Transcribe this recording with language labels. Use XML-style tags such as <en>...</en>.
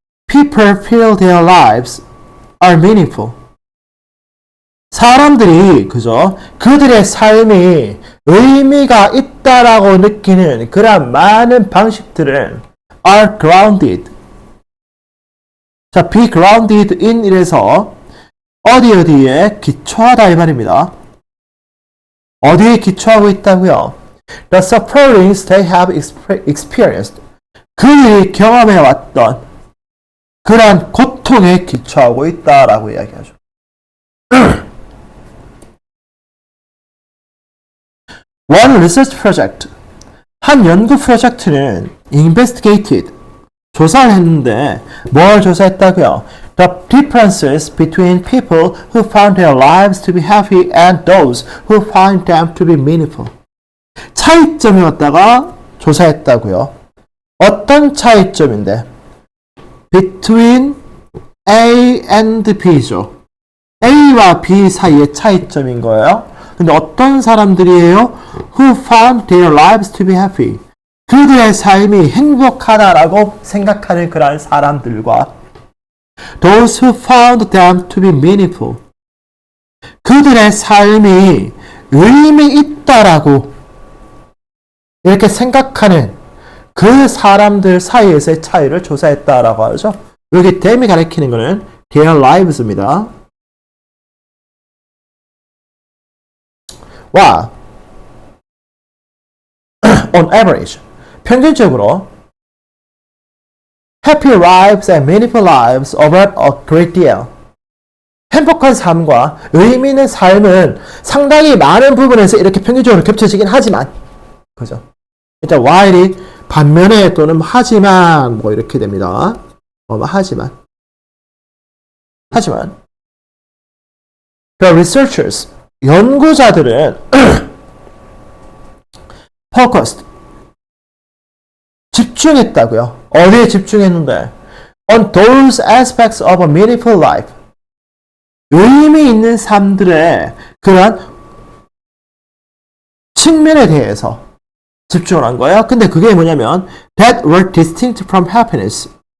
<en>People feel their lives are meaningful.</en> <ko>사람들이 그죠? 그들의 삶이 의미가 있다라고 느끼는 그런 많은 방식들은</ko> <en>are grounded.</en> <ko>자,</ko> <en>be grounded in</en> <ko>이래서 어디에 기초하다 이 말입니다. 어디에 기초하고 있다고요?</ko> <en>The sufferings they have experienced.</en> <ko>그들이 경험해왔던 그러한 고통에 기초하고 있다라고 이야기하죠.</ko> <en>One research project.</en> <ko>한 연구 프로젝트는</ko> <en>investigated.</en> <ko>조사를 했는데 뭘 조사했다고요?</ko> <en>The differences between people who found their lives to be happy and those who find them to be meaningful.</en> <ko>차이점을 갖다가 조사했다고요. 어떤 차이점인데?</ko> <en>Between A and B</en> <ko>죠. A와 B 사이의 차이점인 거예요. 근데 어떤 사람들이에요?</ko> <en>Who found their lives to be happy.</en> <ko>그들의 삶이 행복하다라고 생각하는 그러한 사람들과</ko> <en>Those who found them to be meaningful.</en> <ko>그들의 삶이 의미 있다라고 이렇게 생각하는 그 사람들 사이에서의 차이를 조사했다라고 하죠. 여기 them이 가리키는 것은 their lives입니다.</ko> <en>와, on average,</en> <ko>평균적으로</ko> <en>happy lives and meaningful lives over a great deal.</en> <ko>행복한 삶과 의미 있는 삶은 상당히 많은 부분에서 이렇게 평균적으로 겹쳐지긴 하지만, 그죠? 일단 while이 반면에 또는 하지만 뭐 이렇게 됩니다. 하지만</ko> <en>the researchers</en> <ko>연구자들은</ko> <en>focused</en> <ko>집중했다고요. 어디에 집중했는데?</ko> <en>On those aspects of a meaningful life.</en> <ko>의미 있는 삶들의 그러한 측면에 대해서 집중을 한 거예요. 근데 그게 뭐냐면</ko> <en>that were distinct from happiness.</en>